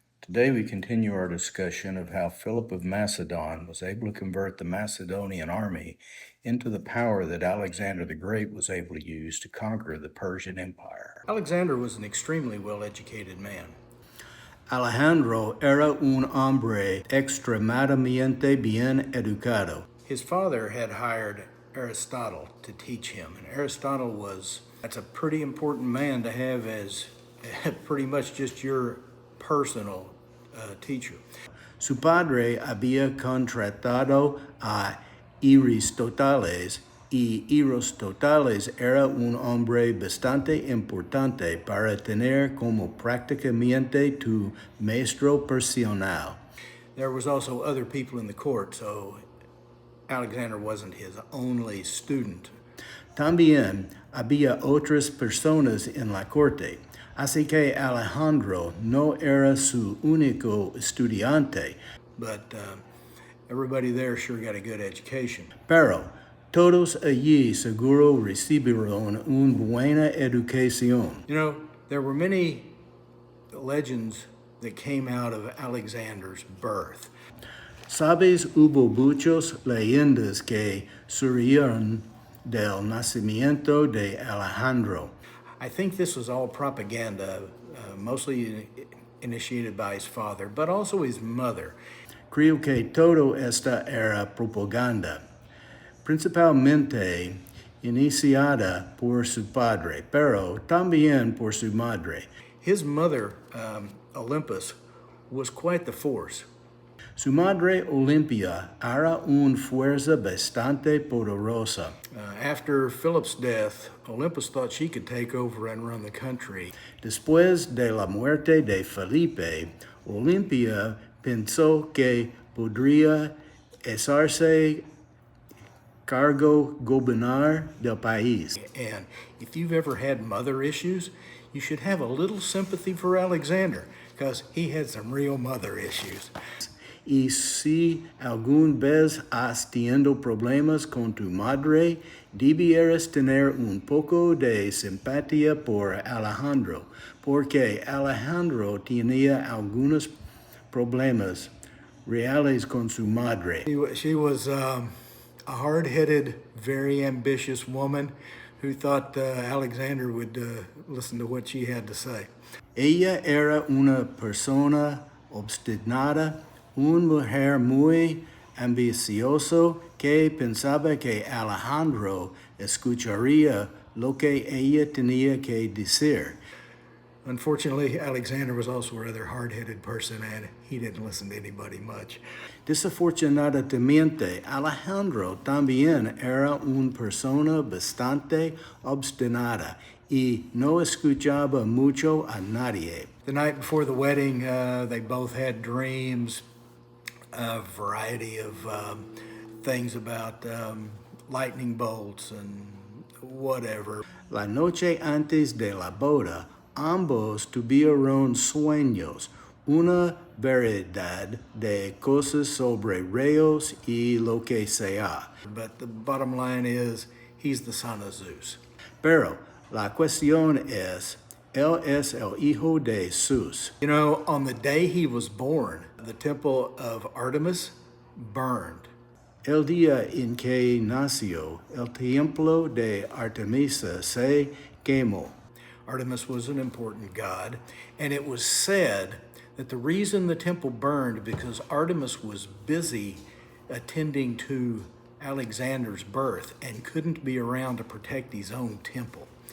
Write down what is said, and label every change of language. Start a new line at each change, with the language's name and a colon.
English: Today we continue our discussion of how Philip of Macedon was able to convert the Macedonian army into the power that Alexander the Great was able to use to conquer the Persian Empire. Alexander was an extremely well-educated man.
Spanish: Alejandro era un hombre extremadamente bien educado.
English: His father had hired Aristotle to teach him, and that's a pretty important man to have as pretty much just your personal teacher.
Spanish: Su padre había contratado a Aristóteles y Aristóteles era un hombre bastante importante para tener como prácticamente tu maestro personal.
English: There was also other people in the court, so Alexander wasn't his only student.
Spanish: También había otras personas en la corte, así que Alejandro no era su único estudiante.
English: But everybody there sure got a good education.
Spanish: Pero todos allí seguro recibieron una buena educación.
English: You know, there were many legends that came out of Alexander's birth.
Spanish: Sabes, hubo muchas leyendas que surgieron del nacimiento de Alejandro.
English: I think this was all propaganda, mostly initiated by his father, but also his mother.
Spanish: Creo que todo esta era propaganda, principalmente iniciada por su padre, pero también por su madre.
English: His mother, Olympus, was quite the force.
Spanish: Su madre Olimpia era una fuerza bastante poderosa.
English: After Philip's death, Olympus thought she could take over and run the country.
Spanish: Después de la muerte de Felipe, Olimpia pensó que podría hacerse cargo gobernar del país.
English: And if you've ever had mother issues, you should have a little sympathy for Alexander, because he had some real mother issues.
Spanish: Y si algún vez has tenido problemas con tu madre, debieras tener un poco de simpatía por Alejandro, porque Alejandro tenía algunos problemas reales con su madre.
English: She was a hard-headed, very ambitious woman who thought Alexander would listen to what she had to say.
Spanish: Ella era una persona obstinada, una mujer muy ambiciosa que pensaba que Alejandro escucharía lo que ella tenía que decir.
English: Unfortunately, Alexander was also a rather hard-headed person, and he didn't listen to anybody much.
Spanish: Desafortunadamente, Alejandro también era una persona bastante obstinada y no escuchaba mucho a nadie.
English: The night before the wedding, they both had dreams, a variety of things about lightning bolts and whatever.
Spanish: La noche antes de la boda, ambos tuvieron sueños, una variedad de cosas sobre rayos y lo que sea.
English: But the bottom line is, he's the son of Zeus.
Spanish: Pero la cuestión es, él es el hijo de Zeus.
English: You know, on the day he was born, the temple of Artemis burned.
Spanish: El día en que nació, el templo de Artemisa se quemó.
English: Artemis was an important god, and it was said that the reason the temple burned because Artemis was busy attending to Alexander's birth and couldn't be around to protect his own temple.